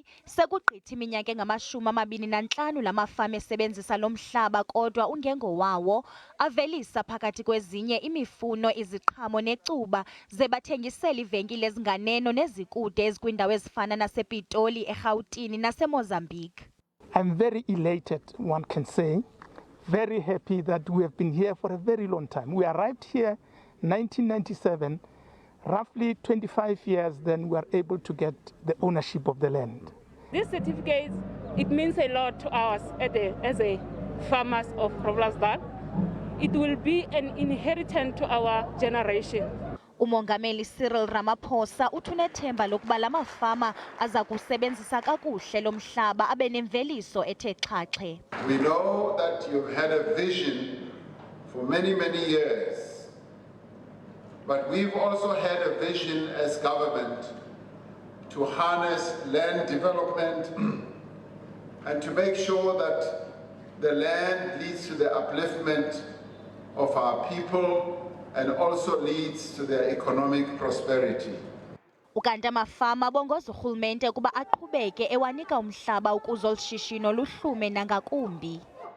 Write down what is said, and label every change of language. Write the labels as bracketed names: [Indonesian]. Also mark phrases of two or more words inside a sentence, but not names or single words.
[Xhosa] Sekugqitha iminyaka engama-25 lamafama esebenzisa lo mhlaba, kodwa ungengowawo. Avelisa phakathi kwezinye imifuno, iziqhamo necuba, ze bathengisela iivenkile ezinganeno nezikude ezikwiindawo ezifana nasePitoli, eRhawutini naseMozambique. [English] I'm very elated, one can say, very happy that we have been here for a very long time. We arrived here in 1997. Roughly 25 years, then we are able to get the ownership of the land. This certificate, it means a lot to us as a farmers of Groblersdal. It will be an inheritance to our generation. [Xhosa] Umongameli Cyril Ramaphosa uthi unethemba lokuba la mafama aza kusebenzisa kakuhle lo mhlaba abe nemveliso ethe xhaxhe. [English] We know that you've had a vision for many years. But we've also had a vision as government to harness land development and to make sure that the land leads to the upliftment of our people and also leads to their economic prosperity. [Xhosa] Ukanti amafama bongoza urhulumente ukuba aqhubeke ewanika umhlaba ukuze olu shishino luhlume nangakumbi.